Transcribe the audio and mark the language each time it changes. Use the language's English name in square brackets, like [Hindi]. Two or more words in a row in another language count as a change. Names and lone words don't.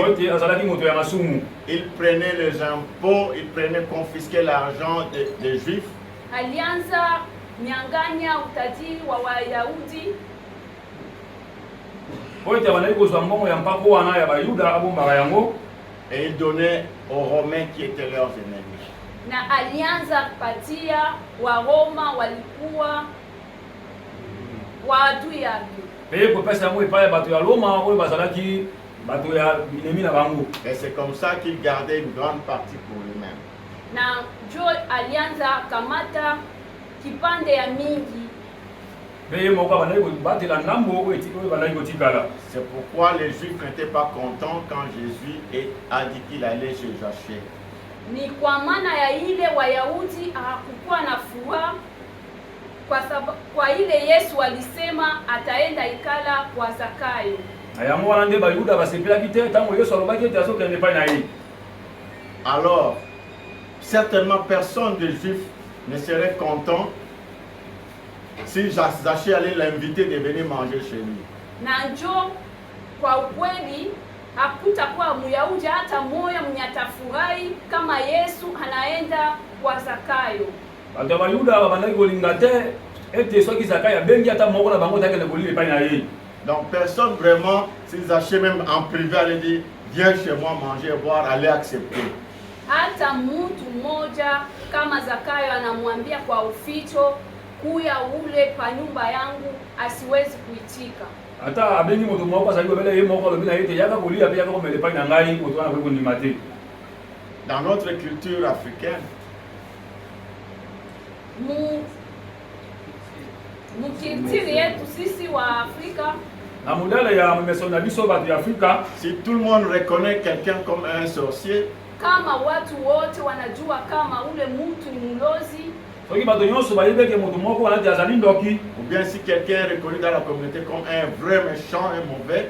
[Lingala] po ete azalaki moto ya masumu. [French] Il prenait les impôts, il confisquait l'argent des Juifs. [Swahili] alianza nyang'anya utajiri wa Wayahudi. [Lingala] Pote abandaki kozwa mbongo ya mpako wana ya Bayuda abombaka yango. [French] Et il donnait aux Romains qui étaient leurs ennemis. [Swahili] Na alianza kupatia Waroma walikuwa waadui yake. [Lingala] Peye kopesa yango epai bato ya Roma oyo bazalaki bato ya binemi na bango. [French] Et c'est comme ça qu'il gardait une grande partie pour lui-même. [Swahili] Na jo alianza kamata kipande ya mingi. [Lingala] Peye moko abandaki kobatela ndambo oyo bandaki kotikala. [French] C'est pourquoi les Juifs n'étaient pas contents quand Jésus a dit qu'il allait chez Zachée. [Swahili] Ni kwa maana ya ile Wayahudi hakukuwa na furaha kwa ile Yesu alisema ataenda ikala kwa Zakayo. [Lingala] Yango wana nde Bayuda basepelaki te ntango Yesu alobaki ete azokende epai na ye. [French] Alors, certainement personne des Juifs ne serait content si Zachée allait l'inviter de venir manger chez lui. [Swahili] Na njo kwa ukweli hakutakuwa Myahudi hata moya mwenye atafurahi kama Yesu anaenda kwa Zakayo. [Lingala] Bato ya Bayuda babandaki kolinga te ete soki Zakayo abengi ata moko na bango takende kolia epai na ye. [French] Donc personne vraiment, si Zachée même en privé allait dire viens chez moi manger et boire, allait accepter. [Swahili] Hata mtu mmoja kama Zakayo anamwambia kwa uficho kuya ule pa nyumba yangu asiwezi kuitika. [Lingala] Ata abengi moto moko azali kobela ye moko alobi na ye te yaka kolia pe yaka komela epai na ngai moto wana koki kondima te. [French] Dans notre culture africaine, [Swahili] mukiltiri yetu sisi wa Afrika, [Lingala] na modele ya meso na biso bato ya Afrika, [French] si tout le monde reconnaît quelqu'un comme un sorcier, [Swahili] kama watu wote wanajua kama ule mtu ni mlozi, [Lingala] soki bato nyonso bayebeke moto moko wana te azali ndoki, [French] ou bien si quelqu'un est reconnu dans la communauté comme un vrai méchant et mauvais,